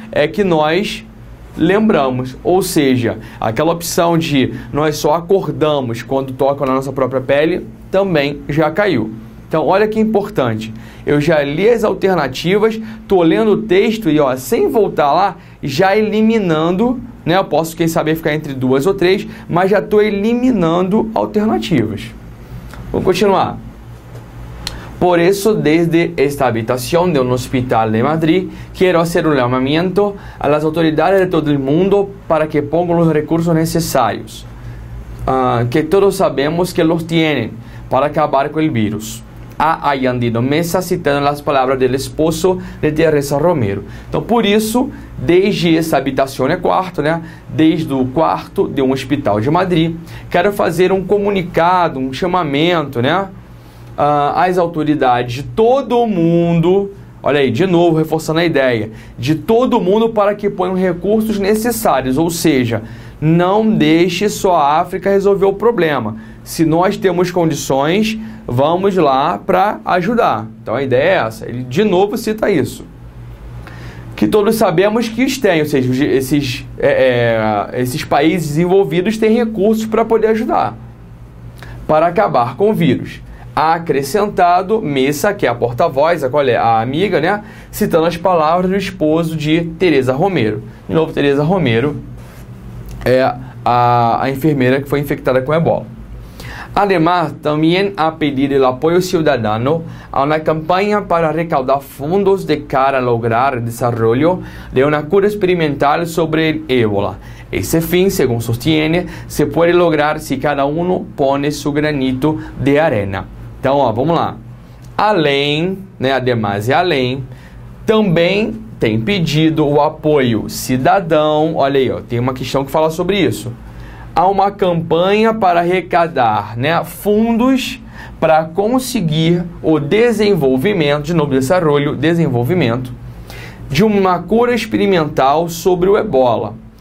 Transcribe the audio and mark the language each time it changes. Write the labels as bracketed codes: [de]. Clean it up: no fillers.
[pt] É que nós lembramos, ou seja, aquela opção de nós só acordamos quando tocam na nossa própria pele também já caiu. Então, olha que importante, eu já li as alternativas, estou lendo o texto e, ó, sem voltar lá, já eliminando, né? Eu posso, quem sabe, ficar entre 2 ou 3, mas já estou eliminando alternativas. Vamos continuar. [es] Por eso, desde esta habitación de un hospital de Madrid, quiero hacer un llamamiento a las autoridades de todo el mundo para que pongan los recursos necesarios, que todos sabemos que los tienen, para acabar con el virus. [pt] A Ayandino Mesa, citando as palavras do esposo de Teresa Romero. Então, por isso, desde essa habitação é quarto, né? Desde o quarto de um hospital de Madrid, quero fazer um comunicado, um chamamento, né? Às autoridades de todo o mundo, olha aí, de novo, reforçando a ideia, de todo mundo para que ponham recursos necessários, ou seja, não deixe só a África resolver o problema. Se nós temos condições, vamos lá para ajudar. Então a ideia é essa. Ele de novo cita isso. Que todos sabemos que os têm, ou seja, esses países desenvolvidos têm recursos para poder ajudar, para acabar com o vírus. Acrescentado, Mesa, que é a porta-voz, a amiga, né? Citando as palavras do esposo de Teresa Romero. De novo, Teresa Romero é a enfermeira que foi infectada com ebola. [es] Además, también ha pedido el apoyo ciudadano a una campaña para recaudar fondos de cara a lograr el desarrollo de una cura experimental sobre el ébola. Ese fin, según sostiene, se puede lograr si cada uno pone su granito de arena. [pt] Então, ó, vamos lá. Além, né, además e além, também tem pedido o apoio cidadão. Olha aí, ó, tem uma questão que fala sobre isso. Há uma campanha para arrecadar, né, fundos para conseguir o desenvolvimento, de novo, desenvolvimento de uma cura experimental sobre o ebola.